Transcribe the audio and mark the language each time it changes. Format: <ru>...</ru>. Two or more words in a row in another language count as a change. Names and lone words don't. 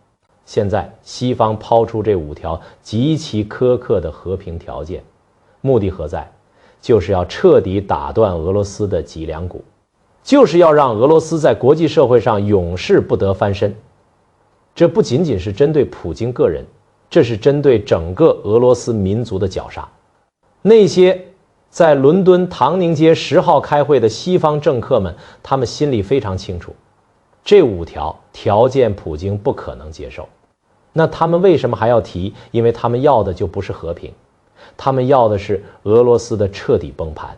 <zh>現在西方拋出這5條極其苛刻的和平條件，目的何在？就是要徹底打斷俄羅斯的脊梁骨，就是要讓俄羅斯在國際社會上永世不得翻身。這不僅僅是針對普京個人，這是針對整個俄羅斯民族的绞殺。那些在倫敦唐寧街10號開會的西方政客們，他們心裡非常清楚，這5條件普京不可能接受。那他們為什麼還要提？因為他們要的就不是和平，他們要的是俄羅斯的徹底崩盘。</zh>